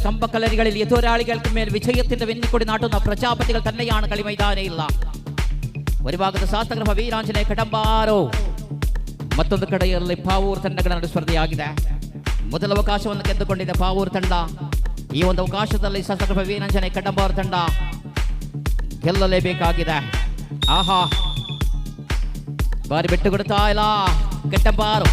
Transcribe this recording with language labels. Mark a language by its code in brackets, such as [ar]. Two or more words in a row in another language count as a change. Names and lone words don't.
[ml] കമ്പക്കലരികളിൽ എതിരാളികൾക്ക് മേൽ വിജയത്തിന്റെ വെന്നിക്കൊടി നാട്ടുന്ന പ്രജാപതികൾ തന്നെയാണ് കളിമൈതാനയില്ല. ഒരു ഭാഗത്ത് [kn] ಶಾಸ್ತ್ರಕೃಪ ವೀರಾಂಜನೇಯ ಕಡಂಬಾರು, ಮತ್ತೊಂದು ಕಡೆಯಲ್ಲಿ ಪಾವೂರು ತಂಡಗಳ ನಡುವೆ ಸ್ಪರ್ಧೆಯಾಗಿದೆ. ಮೊದಲ ಅವಕಾಶವನ್ನು ಗೆದ್ದುಕೊಂಡಿದೆ ಪಾವೂರು ತಂಡ. ಈ ಒಂದು ಅವಕಾಶದಲ್ಲಿ ಶಾಸ್ತ್ರಕೃಪ ವೀರಾಂಜನೇಯ ಕಡಂಬಾರು ತಂಡ ಗೆಲ್ಲಲೇಬೇಕಾಗಿದೆ. ಆಹಾ, ಬಾರಿ ಬಿಟ್ಟು ಕೊಡ್ತಾ ಇಲ್ಲ ಕಡಂಬಾರು.